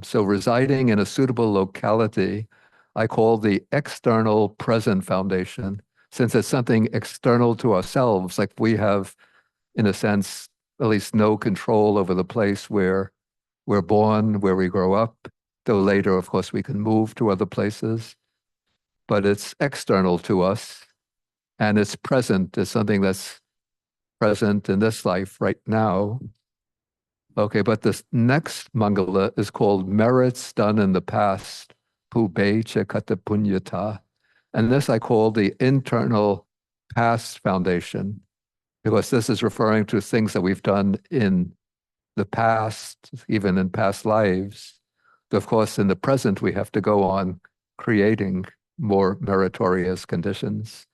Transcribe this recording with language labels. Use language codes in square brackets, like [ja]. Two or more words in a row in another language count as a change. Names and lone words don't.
[en] So residing in a suitable locality, I call the external present foundation, since it's something external to ourselves, like we have, in a sense, at least no control over the place where we're born, where we grow up, though later, of course, we can move to other places. But it's external to us, and it's present. It's something that's present in this life right now. Okay, but this next mangala is called merits done in the past, [pi] pube cha kata punyata. [en] And this I call the internal past foundation, because this is referring to things that we've done in the past, even in past lives. Of course, in the present, we have to go on creating more meritorious conditions.